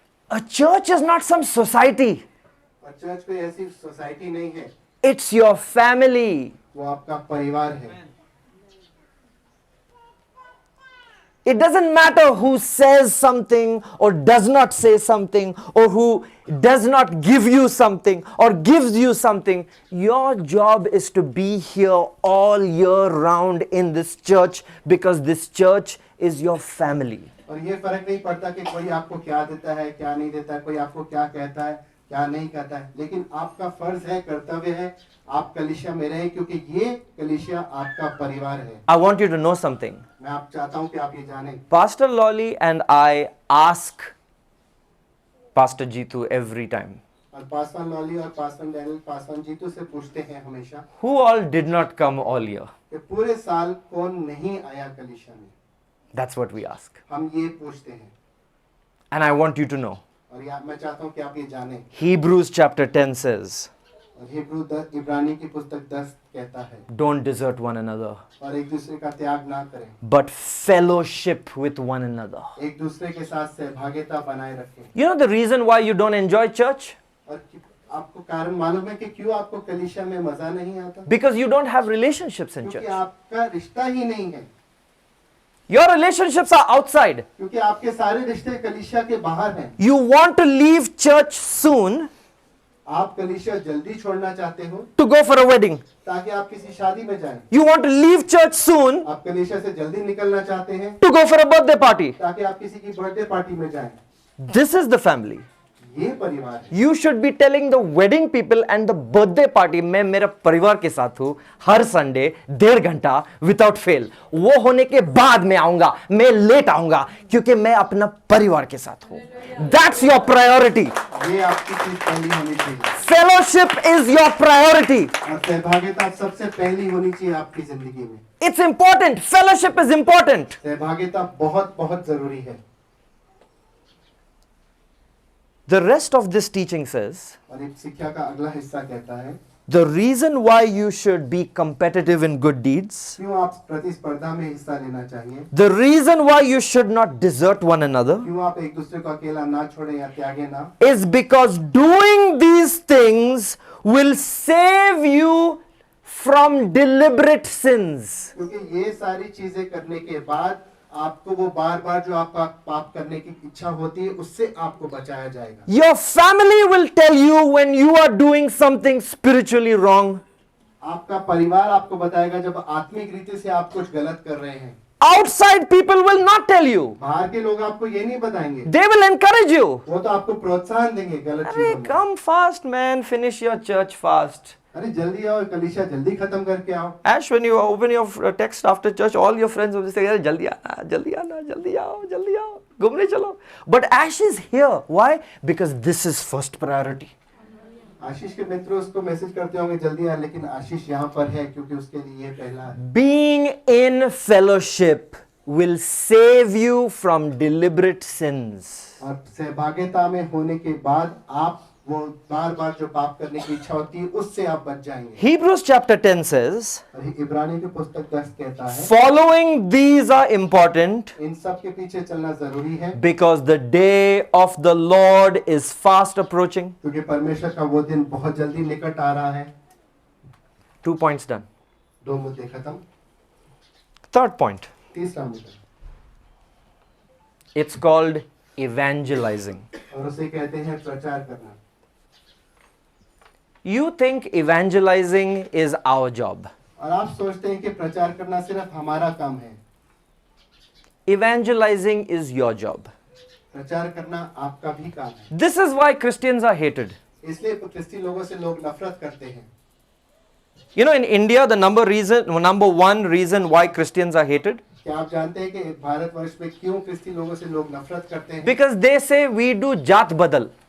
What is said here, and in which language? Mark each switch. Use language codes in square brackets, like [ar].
[en] A church is not some society. [hi] और church कोई ऐसी सोसाइटी नहीं है, [en] It's your family. [hi] वो आपका परिवार है। [en] It doesn't matter who says something or does not say something or who does not give you something or gives you something. Your job is to be here all year round in this church because this church is your family. [hi] और ये फर्क नहीं पड़ता कि कोई आपको क्या देता है, क्या नहीं देता है, कोई आपको क्या कहता है, क्या नहीं कहता है, लेकिन आपका फर्ज है, कर्तव्य है, आप कलीसिया में रहें, क्योंकि ये कलीसिया आपका परिवार है। [en] I want you to know something. [hi] मैं आप चाहता हूं कि आप ये जानें। [en] Pastor Lolly and I ask Pastor Jitu every time, [hi] और पासवान लॉली और पासवान डैनियल पासवान जीतू से पूछते हैं हमेशा [en] who all did not come all year? [hi] कि पूरे साल कौन नहीं आया कलीसिया में। [en] That's what we ask. [hi] हम ये पूछते हैं, [en] And I want you to know. [hi] और मैं चाहता हूं कि आप ये जानें। [en] Hebrews chapter 10 says, [hi] और इब्रानी की पुस्तक 10 कहता है, [en] don't desert one another, [hi] और एक दूसरे का त्याग ना करें, [en] but fellowship with one another. [hi] एक दूसरे के साथ सहभागिता बनाए रखें। [en] You know the reason why you don't enjoy church? [hi] और आपको कारण मालूम है कि क्यों आपको कलीसिया में मजा नहीं आता? [en] Because you don't have relationships in [hi] क्योंकि [en] church. [hi] आपका रिश्ता ही नहीं है, [en] Your relationships are outside. [hi] क्योंकि आपके सारे रिश्ते कलीसिया के बाहर हैं। [en] You want to leave church soon [hi] आप कलीसिया जल्दी छोड़ना चाहते हो [en] to go for a wedding. [hi] ताकि आप किसी शादी में जाएं। [en] You want to leave church soon [hi] आप कलीसिया से जल्दी निकलना चाहते हैं [en] to go for a birthday party. [hi] ताकि आप किसी की बर्थडे पार्टी में जाएं। [en] This is the family. [hi] ये परिवार है। [en] You should be telling the wedding people and the birthday party, [hi] मैं मेरा परिवार के साथ हूँ हर संडे 1.5 घंटा विदाउट फेल। वो होने के बाद मैं आऊंगा, मैं लेट आऊंगा क्योंकि मैं अपना परिवार के साथ हूँ। [en] That's your priority. [hi] ये आपकी चीज पहली होनी चाहिए, [en] Fellowship is your priority. [hi] और सहभागिता सबसे पहली होनी चाहिए आपकी जिंदगी में। [en] It's important. Fellowship is important. [hi] सहभागिता बहुत बहुत जरूरी है। [en] The rest of this teaching says, [hi] और एक शिक्षा का अगला हिस्सा कहता है, [en] the reason why you should be competitive in good deeds, [hi] क्यों आप प्रतिस्पर्धा में हिस्सा लेना चाहिए, [en] the reason why you should not desert one another, [hi] क्यों आप एक दूसरे को अकेला ना छोड़े या त्यागे ना, [en] is because doing these things will save you from deliberate sins. [hi] क्योंकि ये सारी चीजें करने के बाद आपको वो बार बार जो आपका पाप करने की इच्छा होती है उससे आपको बचाया जाएगा। [en] Your family will tell you when you are doing something spiritually wrong. [hi] आपका परिवार आपको बताएगा जब आत्मिक रीति से आप कुछ गलत कर रहे हैं। [en] Outside people will not tell you. [hi] बाहर के लोग आपको ये नहीं बताएंगे, [en] They will encourage you. [hi] वो तो आपको प्रोत्साहन देंगे गलत [en] Hey, [hi] चीजों में। [en] come fast, man. Finish your church fast. [hi] अरे जल्दी आओ, कलीसिया जल्दी खत्म करके आओ। [en] Ash, when you open your text after church, all your friends will say, [hi] "Jaldi aana, jaldi aana, jaldi आओ, घूमने चलो." [en] But Ash is here. Why? Because this is first priority. [hi] आशीष के मित्र उसको मैसेज करते होंगे जल्दी आ, लेकिन आशीष यहाँ पर है क्योंकि उसके लिए ये पहला है। [en] Being in fellowship will save you from deliberate sins. [hi] और सहभागिता में होने के बाद आप वो बार बार जो पाप करने की इच्छा होती है उससे आप बच जाएंगे। [en] Hebrews chapter 10 says, [hi] और इब्रानी की पुस्तक 10 कहता है, [en] following these are important [hi] इन सब के पीछे चलना जरूरी है [en] because the day of the Lord is fast approaching. [hi] क्योंकि परमेश्वर का वो दिन बहुत जल्दी निकट आ रहा है। [en] 2 points done. [hi] 2 मुद्दे खत्म। [en] Third point, [hi] तीसरा मुद्दा, [en] it's called evangelizing. [hi] और उसे कहते हैं प्रचार करना। [en] You think evangelizing is our job. [hi] और आप सोचते हैं कि प्रचार करना सिर्फ हमारा काम है। [en] Evangelizing is your job. [hi] प्रचार करना आपका भी काम है। [en] This is why Christians are hated. [hi] इसलिए क्रिस्ती लोगों से लोग नफरत करते हैं। [en] You know, in India, the number one reason why Christians are hated? [hi] क्या आप जानते हैं कि भारतवर्ष में क्यों क्रिस्ती लोगों से लोग नफरत करते हैं? [en] Because they say we do [hi] जात बदल.